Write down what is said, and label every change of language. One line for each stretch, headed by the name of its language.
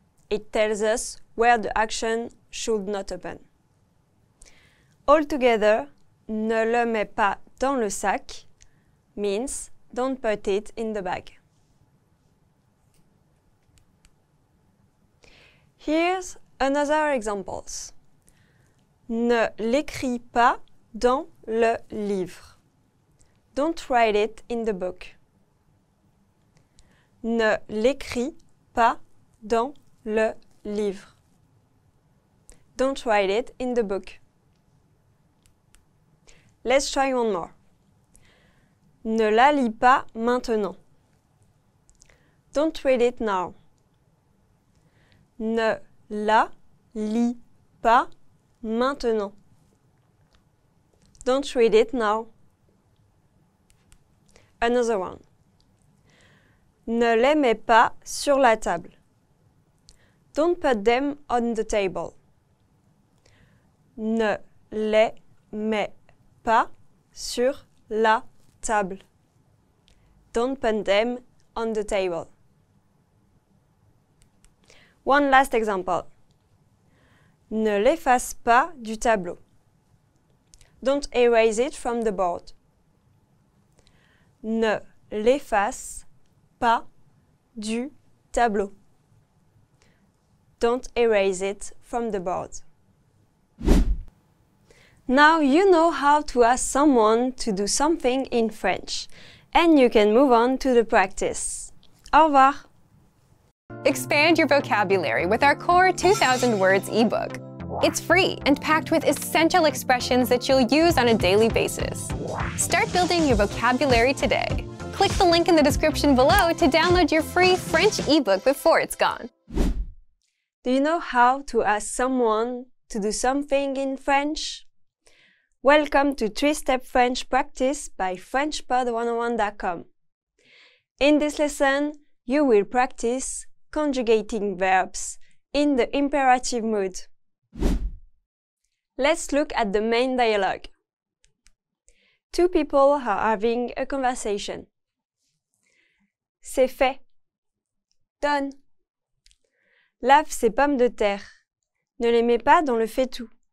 English: It tells us where the action should not happen. Altogether,
French: ne le mets pas dans le sac
English: means don't put it in the bag. Here's another examples.
French: Ne l'écris pas dans le livre.
English: Don't write it in the book.
French: Ne l'écris pas dans le livre.
English: Don't write it in the book. Let's try one more.
French: Ne la lis pas maintenant.
English: Don't read it now.
French: Ne la lis pas maintenant.
English: Don't read it now. Another one.
French: Ne les mets pas sur la table.
English: Don't put them on the table.
French: Ne les mets pas sur la table.
English: Don't put them on the table. One last example.
French: Ne l'efface pas du tableau.
English: Don't erase it from the board.
French: Ne l'efface pas du tableau.
English: Don't erase it from the board. Now you know how to ask someone to do something in French, and you can move on to the practice.
French: Au revoir!
English: Expand your vocabulary with our Core 2000 Words ebook. It's free and packed with essential expressions that you'll use on a daily basis. Start building your vocabulary today. Click the link in the description below to download your free French ebook before it's gone. Do you know how to ask someone to do something in French? Welcome to 3-Step French Practice by FrenchPod101.com. In this lesson, you will practice conjugating verbs in the imperative mood. Let's look at the main dialogue. Two people are having a conversation.
French: C'est fait. Donne. Lave ces pommes de terre. Ne les mets pas dans le fait-tout.